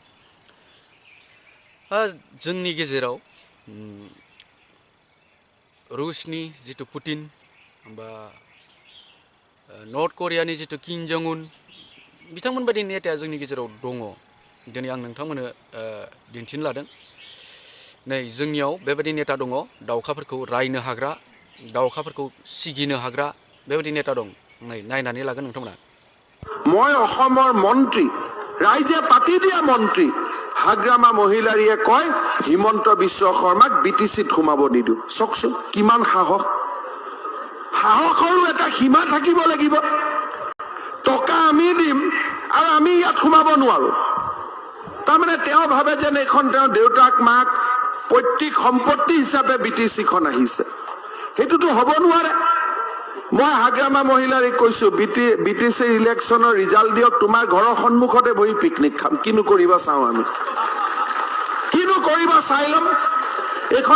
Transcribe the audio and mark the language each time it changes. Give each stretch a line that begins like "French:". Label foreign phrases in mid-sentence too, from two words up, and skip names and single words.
Bodo: जोंनि गेजेराव रुसनि जिथु पुतिन बा नर्थ करियानि जिथु किं जं उन बिथांमोन बायदि नेताया जोंनि गेजेराव दङ दिनै आं नोंथांमोननो दिन्थिनो लादों नै जोंनियाव बेबायदि नेता दङ दाउखाफोरखौ रायनो हाग्रा दाउखाफोरखौ सिगिनो हाग्रा बेबायदि नेता दं नै नायनानै लागोन नोंथांमोना
Assamese: মই অসমৰ মন্ত্ৰী ৰাইজে পাতি দিয়া মন্ত্ৰী হাগ্ৰামা মহিলাৰীয়ে কয় হিমন্ত বিশ্ব শৰ্মাক বিটিচিত সোমাব নিদু চকচোন কিমান সাহস সাহসৰো এটা সীমা থাকিব লাগিব টকা আমি দিম আৰু আমি ইয়াত সোমাব নোৱাৰো তাৰমানে তেওঁ ভাবে যে এইখন তেওঁ দেউতাক মাক পৈতৃক সম্পত্তি হিচাপে বিটিচিখন আহিছে সেইটোতো হ'ব নোৱাৰে মই হাগ্ৰামা মহিলাৰীক কৈছো বিটিচি
English: electionৰ result
Assamese: দিয়ক তোমাৰ ঘৰৰ সন্মুখতে বহি পিকনিক খাম কিনো কৰিবা চাওঁ আমি কিনো কৰিবা চাই ল'ম এখন